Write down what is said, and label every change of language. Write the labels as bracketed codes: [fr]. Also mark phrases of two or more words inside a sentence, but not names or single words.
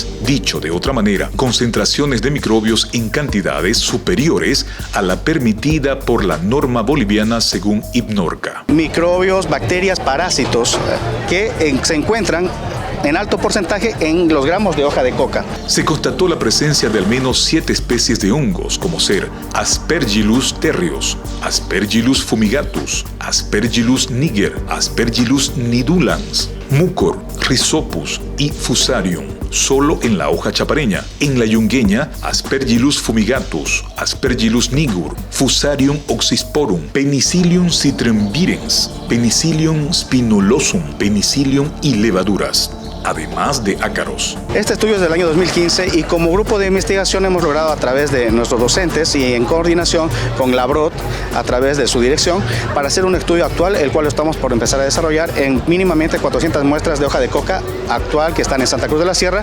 [es] Dicho de otra manera, concentraciones de microbios en cantidades superiores a la permitida por la norma boliviana según IPNORCA. Microbios, bacterias, parásitos que se encuentran en alto porcentaje en los gramos de hoja de coca. Se constató la presencia de al menos 7 especies de hongos, como ser Aspergillus terreus, Aspergillus fumigatus, Aspergillus niger, Aspergillus nidulans, Mucor, Rhizopus y Fusarium, solo en la hoja chapareña. En la yungueña, Aspergillus fumigatus, Aspergillus nigur, Fusarium oxysporum, Penicillium citremvirens, Penicillium spinolosum, Penicillium y levaduras, además de ácaros. Este estudio es del año 2015 y como grupo de investigación hemos logrado a través de nuestros docentes y en coordinación con la BROT a través de su dirección para hacer un estudio actual, el cual estamos por empezar a desarrollar en mínimamente 400 muestras de hoja de coca actual que están en Santa Cruz de la Sierra.